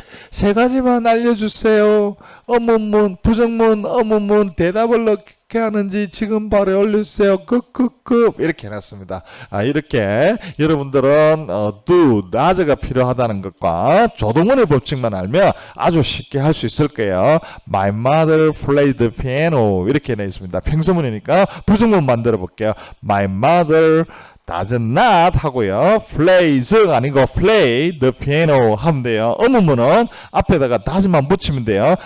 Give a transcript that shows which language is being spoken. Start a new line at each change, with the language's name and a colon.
Korean: 3가지만 알려주세요. 의문문, 부정문, 의문문 대답을 어떻게 하는지 지금 바로 올려주세요. 급급급 이렇게 해놨습니다. 이렇게 여러분들은 do, does가 필요하다는 것과 조동원의 법칙만 알면 아주 쉽게 할 수 있을 거예요.
English: My mother played the piano
Korean: 이렇게 되어 있습니다. 평서문이니까 부정문 만들어 볼게요.
English: My mother does not
Korean: 하고요.
English: plays
Korean: 아니고
English: play the piano
Korean: 하면 돼요. 의문문은 앞에다가 does만 붙이면 돼요.